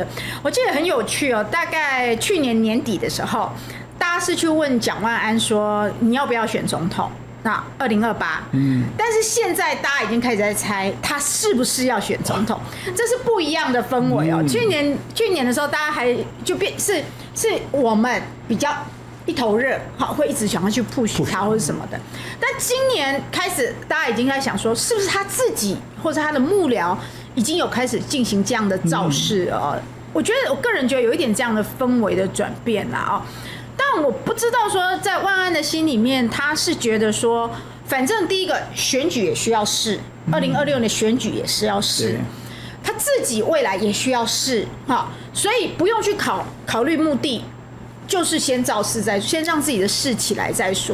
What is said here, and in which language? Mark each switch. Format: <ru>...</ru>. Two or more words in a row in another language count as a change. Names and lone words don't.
<zh>我記得很有趣哦，大概去年年底的時候，大家是去問蔣萬安說你要不要選總統？那2028，但是現在大家已經開始在猜他是不是要選總統，這是不一樣的氛圍哦。去年的時候，大家還就是我們比較一頭熱，好，會一直想要去 push 他或者什麼的。但今年開始，大家已經在想說，是不是他自己或者他的幕僚已經有開始進行這樣的造勢哦？我覺得我個人覺得有一點這樣的氛圍的轉變啦哦。但我不知道說，在萬安的心裡面，他是覺得說，反正第一個選舉也需要試，2026的選舉也是要試，他自己未來也需要試，所以不用去考慮目的，就是先造勢再，先讓自己的事起來再說。</zh>